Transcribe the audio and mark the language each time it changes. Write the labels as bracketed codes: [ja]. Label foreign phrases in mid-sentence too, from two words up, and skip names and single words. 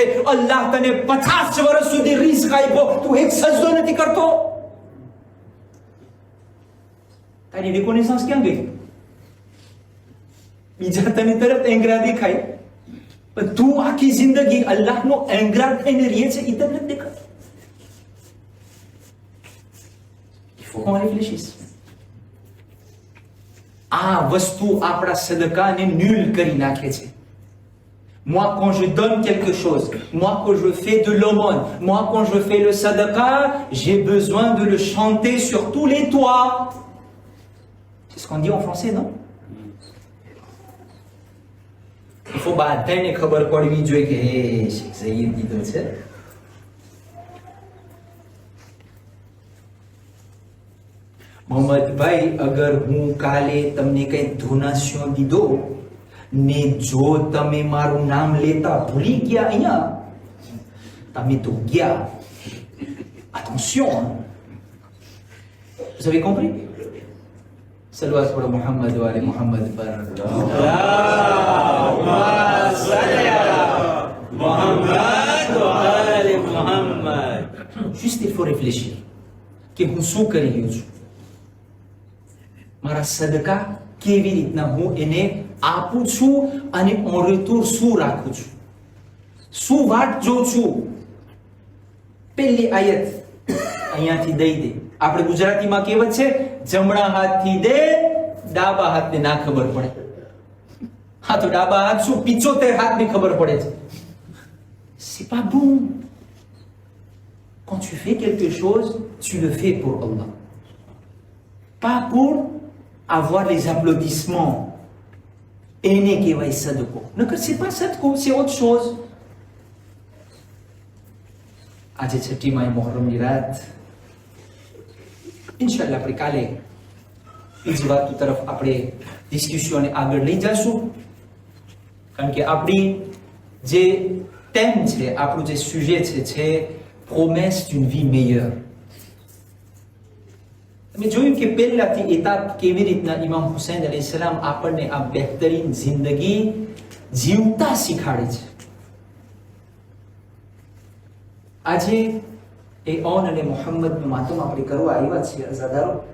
[gu] અલ્લાહ તને 50 વર્ષ સુધી રિઝ્ક આપ્યો, તું એક સજદો નથી કરતો. તારી રિકોનેસન્સ ક્યાં ગઈ? બીજા તને તરત એંગરા દેખાય, પણ તું આખી જિંદગી અલ્લાહનો એંગરા થઈને રહે છે, એ તને નથી દેખાતું. [fr] faut qu'on réfléchisse. [gu] આ વસ્તુ આપણા સદકાને nul કરી નાખે છે. [fr] Moi quand je donne quelque chose, moi quand je fais de l'aumône, moi quand je fais le sadaqa, j'ai besoin de le chanter sur tous les toits. C'est ce qu'on dit en français, non? Il faut bataille [gu] ખબર પડવી જોઈએ કે હે શેખ ઝહીર દીધો છે. મોહમ્મદભાઈ, અગર હું કાલે તમને કઈ ડોનેશન દીધો ને જો તમે મારું નામ લેતા ભૂલી ગયા અહીંયા, તમે તો ગયા. [fr] Attention, hein. Vous avez compris? [hi] सलवात पढ़ो मोहम्मद वाले मोहम्मद पर। [fr] Juste il faut réfléchir [gu] કે હું શું કરી રહ્યો છું, મારા સદકા કેવી રીતના હું એને આપું છું અને [fr] en retour [gu] શું રાખું છું, શું વાટ જોઉં છું. પહેલી આયત અહીંયાથી દઈ દે. આપણે ગુજરાતીમાં કહેવત છે, જમણા હાથથી દે ડાબા હાથને ના ખબર પડે. હા તો ડાબા હાથ શું 75 હાથને ખબર પડે છે. [fr] C'est pas bon. Quand tu fais quelque chose, tu le fais pour Allah. Pas pour avoir les applaudissements. [gu] એને કહેવાય સદકો. નકર [fr] c'est pas [gu] સદકો, [fr] c'est autre chose. [gu] આજે 6મી માહે મોહરમની રાત. ઇન્શાઅલ્લાહ આપણે કાલે બીજી વાતો તરફ આપણે ડિસ્કશનને આગળ લઈ જઈશું, કારણ કે આપણી જે thème છે, આપણું જે sujet છે [fr] promesse d'une vie meilleure. [gu] તમે જોયું કે પહેલાથી એતાબ કેવી રીતના ઇમામ હુસૈન અલૈહિસ્સલામ આપણને આ બહેતરીન જિંદગી જીવતા શીખાડે છે. આજે એ ઓન અને મોહમ્મદનું માતમ આપણે કરવા આવ્યા છીએ અઝાદારો.